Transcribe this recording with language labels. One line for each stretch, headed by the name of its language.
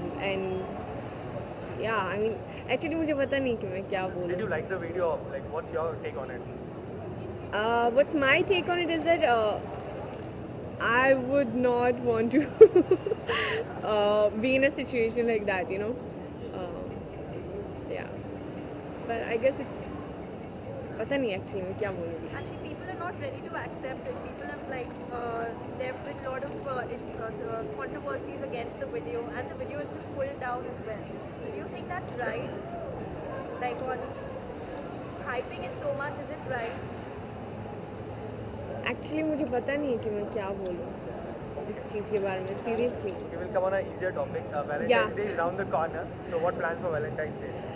English: And yeah, I mean, actually
Hindi: मुझे पता नहीं कि मैं क्या बोलूँ.
English: Did you like the video? Like, what's your take on it? What's my take on it is that I would not want to be in a situation like that, you know. Yeah, but I guess it's
Hindi: पता नहीं
English: actually
Hindi: मैं क्या बोलूँगी.
English: Actually, people are not ready to accept it. People have like there have been a lot of controversies against the video, and the video has been pulled down as well. So do you think that's right? Like on hyping it so much, is it right?
Hindi: Actually मुझे पता नहीं है कि मैं क्या बोलूँ इस चीज़ के बारे में.
English: Seriously. Okay, we'll come on an easier topic. Valentine's Yeah. Day is around the corner. So, what plans for Valentine's Day?